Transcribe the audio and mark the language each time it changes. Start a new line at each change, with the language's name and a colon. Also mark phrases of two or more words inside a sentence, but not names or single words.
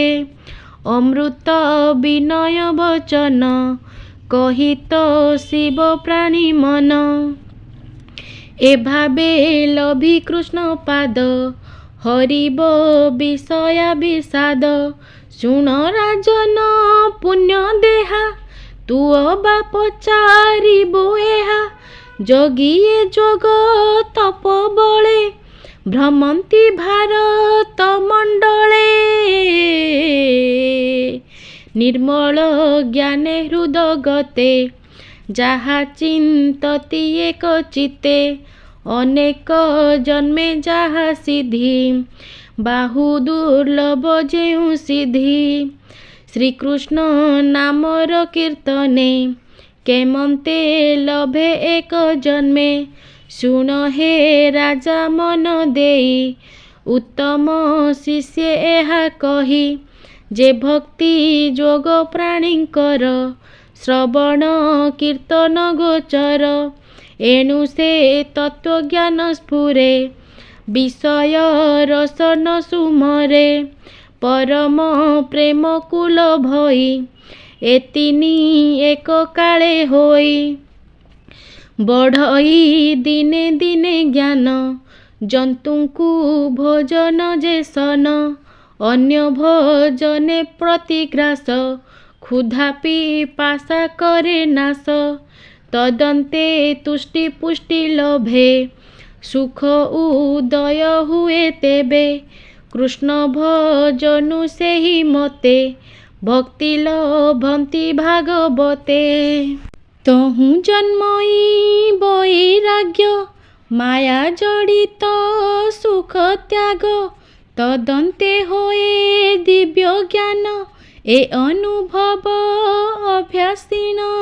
Odia: ଅମୃତ ବିନୟ ବଚନ କହିତ ଶିବ ପ୍ରାଣୀ ମନ। ଏଭାବେ ଲଭି କୃଷ୍ଣ ପାଦ ହରିବ ବିଷୟା ବିଷାଦ। ଶୁଣ ରାଜନ ପୁଣ୍ୟ ଦେହା ତୁଓ ବାପ ଚାରିବୋ ଏହା ଜୋଗିଏ ଜୋଗ ତପ ବଳେ ଭ୍ରମନ୍ତି ଭାରତ ମଣ୍ଡଳେ ନିର୍ମଳ ଜ୍ଞାନେ ହୃଦଗତେ ଜାହା ଚିନ୍ତତି ଏକ ଚିତ୍ତେ ଅନେକ ଜନ୍ମେ ଜାହା ସିଦ୍ଧି ବାହୁ ଦୁର୍ଲଭ ଜେଉ ସିଦ୍ଧି ଶ୍ରୀକୃଷ୍ଣ ନାମର କୀର୍ତନେ କେମନ୍ତେ ଲଭେ ଏକ ଜନ୍ମେ ଶୁଣ ହେ ରାଜା ମନ ଦେଇ ଉତ୍ତମ ଶିଷ୍ୟ ଏହା କହି ଜେ ଭକ୍ତି ଜୋଗ ପ୍ରାଣୀଙ୍କର ଶ୍ରବଣ କୀର୍ତନ ଗୋଚର ଏଣୁ ସେ ତତ୍ୱଜ୍ଞାନ ସ୍ଫୁରେ ବିଷୟ ରସନ ସୁମରେ ପରମ ପ୍ରେମ କୁଳ ଭଈ ଏତିନି ଏକ କାଳେ ହୋଇ ବଢ଼ଇ ଦିନେ ଦିନେ ଜ୍ଞାନ ଜନ୍ତୁଙ୍କୁ ଭୋଜନ ଜେସନ ଅନ୍ୟ ଭୋଜନେ ପ୍ରତିଗ୍ରାସ କ୍ଷୁଧା ପିପାସା କରେ ନାଶ ତଦନ୍ତେ ତୁଷ୍ଟି ପୁଷ୍ଟି ଲଭେ ସୁଖ ଉଦୟ ହୁଏ ତେବେ କୃଷ୍ଣ ଭଜନୁ ସେହି ମତେ ଭକ୍ତି ଲଭନ୍ତି ଭାଗବତେ ତହୁ ଜନ୍ମଇ ବୈରାଗ୍ୟ ମାୟା ଜଡିତ ସୁଖ ତ୍ୟାଗ ତଦନ୍ତେ ହୋଏ ଦିବ୍ୟ ଜ୍ଞାନ ଏ ଅନୁଭବ ଅଭ୍ୟାସୀନ